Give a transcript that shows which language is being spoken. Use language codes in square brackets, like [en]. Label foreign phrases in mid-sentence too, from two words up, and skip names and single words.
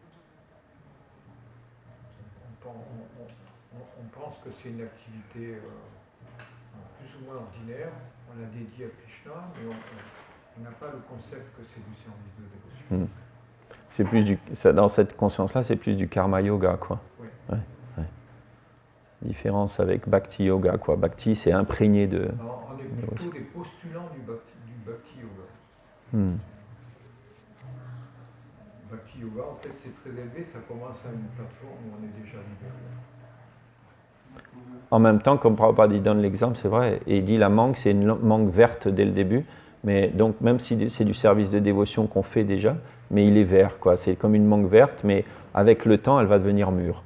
[fr] On pense que c'est une activité plus ou moins ordinaire, on la dédie à Krishna, mais on n'a pas le concept que c'est du service de dévotion. C'est plus dans cette conscience-là, c'est plus du [sa] कर्म योग, [fr] quoi. Oui. Ouais. Différence avec [sa] भक्ति योग, [fr] quoi. Bhakti, c'est imprégné de. Alors, on est plutôt des postulants du [sa] भक्ति योग. भक्ति योग, [fr] en fait, c'est très élevé, ça commence à une plateforme où on est déjà libéré. En même temps, comme Prabhupada donne l'exemple, c'est vrai, et il dit la mangue, c'est une mangue verte dès le début, mais donc même si c'est du service de dévotion qu'on fait déjà, mais il est vert, quoi. C'est comme une mangue verte, mais avec le temps, elle va devenir mûre.